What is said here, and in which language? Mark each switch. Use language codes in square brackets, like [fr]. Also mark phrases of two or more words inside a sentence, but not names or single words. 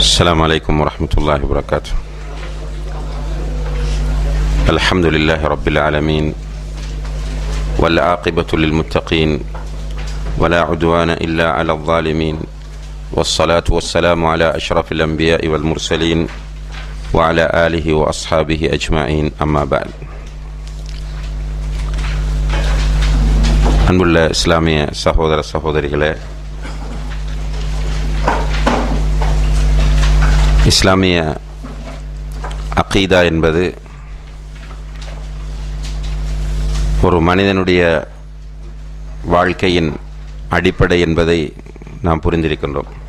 [ar] السلام عليكم ورحمة الله وبركاته. الحمد لله رب العالمين والعاقبة للمتقين ولا عدوان إلا على الظالمين والصلاة والسلام على أشرف الأنبياء والمرسلين وعلى آله وأصحابه أجمعين أما بعد. [ta] அன்புள்ள இஸ்லாமிய சகோதர சகோதரிகளே, இஸ்லாமிய அகீதா என்பது ஒரு மனிதனுடைய வாழ்க்கையின் அடிப்படை என்பதை நாம் புரிந்திருக்கின்றோம்.